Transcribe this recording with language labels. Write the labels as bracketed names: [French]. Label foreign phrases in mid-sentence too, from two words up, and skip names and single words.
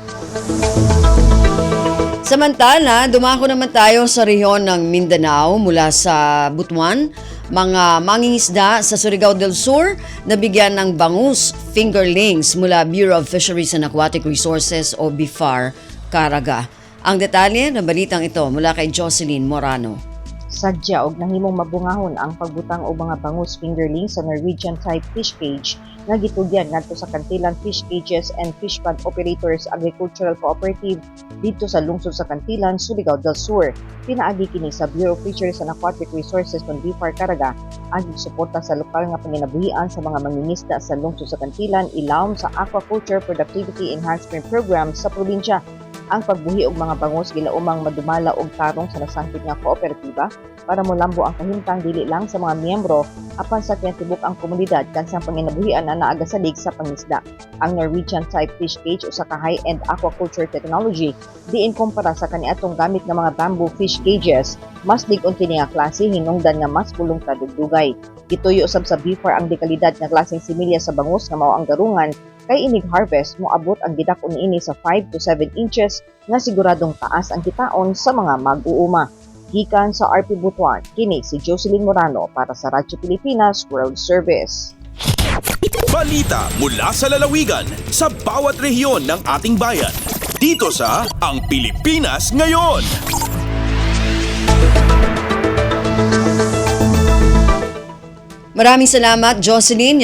[Filipino] Samantala, dumako naman tayo sa rehiyon ng Mindanao mula sa Butuan. Mga mangingisda sa Surigao del Sur nabigyan ng bangus fingerlings mula Bureau of Fisheries and Aquatic Resources o BIFAR, Caraga. Ang detalye ng balitang ito mula kay Jocelyn Morano. [Cebuano] Sadya og nahimong mabungahon ang pagbutang og mga bangus fingerlings sa [English] Norwegian type fish cage [Cebuano] nga gitugyan ngadto sa Kantilan Fish Cages and Fish Pond Operators Agricultural Cooperative dito sa lungsod sa Kantilan, Surigao del Sur. Pinaagi kini sa Bureau of Fisheries and Aquatic Resources ng BIFAR Caraga ang suporta sa lokal nga panginabuhian sa mga mangingisda sa lungsod sa Kantilan ilawom sa Aquaculture Productivity Enhancement Program sa probinsya. Ang pagbuhi og mga bangus gilaumang madumala og tarong sa nasangkit nga kooperatiba para molambo ang kahimtang dili lang sa mga miyembro apan sa tinatibok ang komunidad kansang panginabuhian na naagasalig sa pangisda. Ang [English] Norwegian type fish cage [Cebuano] usa ka [English] high-end aquaculture technology [Cebuano] diin kumpara sa kaniadtong gamit nga mga [English] bamboo fish cages, [Cebuano] mas lig-on kini nga klase hinungdan nga mas pulong kadugdugay. Gituyo usab sa BIFAR ang dekalidad nga klaseng similya sa bangus nga mao ang garungan kay inig harvest moabot ang gidak-on niini sa 5 to 7 inches nga siguradong taas ang kitaon sa mga mag-uuma. Gikan sa RP Butuan, kini si Jocelyn Morano para sa Radyo Pilipinas World Service. [Filipino] Balita mula sa lalawigan sa bawat rehiyon ng ating bayan. Dito sa Ang Pilipinas Ngayon. Maraming salamat, Jocelyn.